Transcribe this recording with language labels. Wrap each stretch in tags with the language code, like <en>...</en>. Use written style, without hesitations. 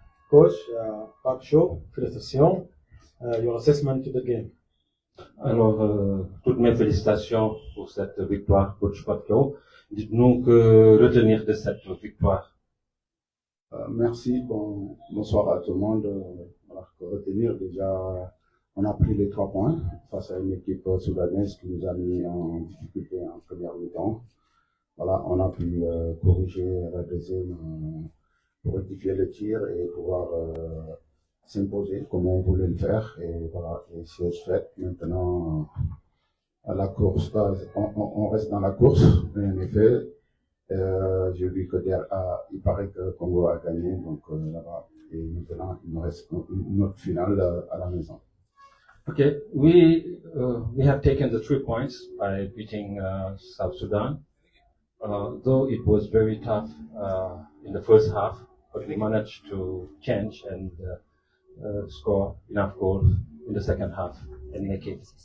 <en>Coach Park Shaw, félicitations. Your assessment to the game.</en> <fr>Alors, toutes mes félicitations pour cette victoire, coach Patio. Dites-nous que retenir de cette victoire. Merci, bonsoir à tout le monde. Voilà, que retenir déjà, on a pris les 3 points face à une équipe soudanaise qui nous a mis en difficulté en première mi-temps. Voilà, on a pu corriger la deuxième pour rectifier le tir et pouvoir s'imposer comme on voulait le faire. Et voilà, et chose faite. Maintenant, à la course, on reste dans la course, mais en effet, j'ai vu que il paraît que Congo a gagné, donc là-bas. Et maintenant, il nous reste une autre finale à la maison.</fr> <en>Okay, we have taken the 3 points by beating South Sudan. Though it was very tough in the first half, but we managed to change and score enough goals in the second half and make it.</en>